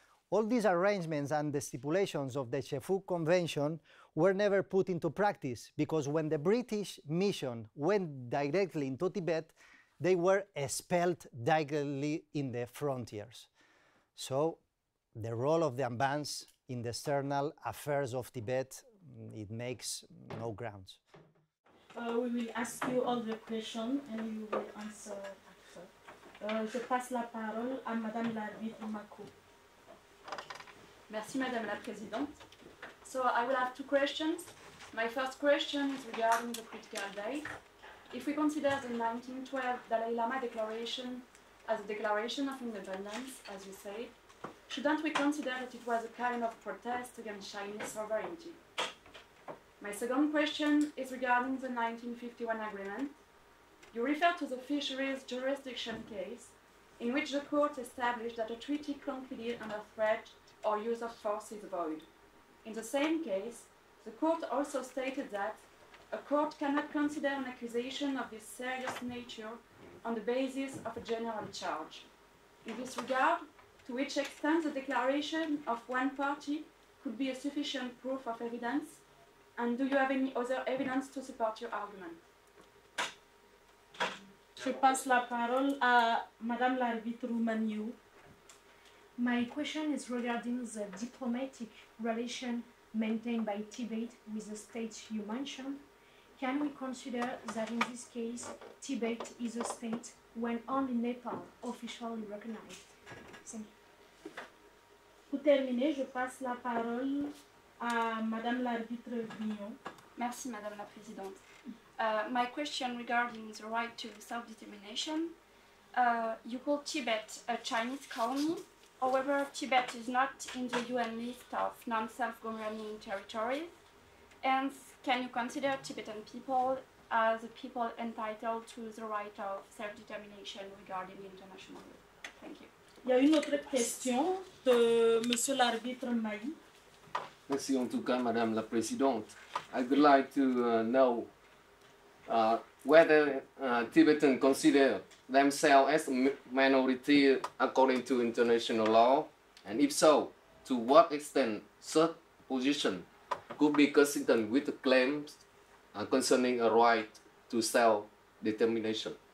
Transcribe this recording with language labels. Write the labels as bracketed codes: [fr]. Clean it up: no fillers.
[en] All these arrangements and the stipulations of the Shefu Convention were never put into practice, because when the British mission went directly into Tibet, they were expelled directly in the frontiers. So the role of the ambans in the external affairs of Tibet, it makes no grounds. We will ask you all the questions and you will answer after. [fr] Je passe la parole à Madame l'arbitre Mako. Merci Madame la Présidente. [en] So I will have two questions. My first question is regarding the critical date. If we consider the 1912 Dalai Lama Declaration as a declaration of independence, as you say, shouldn't we consider that it was a kind of protest against Chinese sovereignty? My second question is regarding the 1951 agreement. You refer to the fisheries jurisdiction case, in which the court established that a treaty concluded under threat or use of force is void. In the same case, the court also stated that a court cannot consider an accusation of this serious nature on the basis of a general charge. In this regard, to which extent the declaration of one party could be a sufficient proof of evidence, and do you have any other evidence to support your argument? [fr] Je passe la parole à Madame l'arbitre Maniou. [en] My question is regarding the diplomatic relation maintained by Tibet with the states you mentioned. can we consider that in this case Tibet is a state when only Nepal officially recognized? Thank you. [fr] Pour terminer, je passe la parole à Madame l'arbitre Bignon. Merci, Madame la Présidente. [en] My question regarding the right to self-determination. You call Tibet a Chinese colony. However, Tibet is not in the UN list of non-self-governing territories. And can you consider Tibetan people as a people entitled to the right of self-determination regarding international law? Thank you. [fr] Il y a une autre question de Monsieur l'arbitre Maï. Merci en tout cas, Madame la Présidente. [en] I would like to know whether Tibetans consider themselves as a minority according to international law, and if so, to what extent such position could be consistent with the claims concerning a right to self-determination.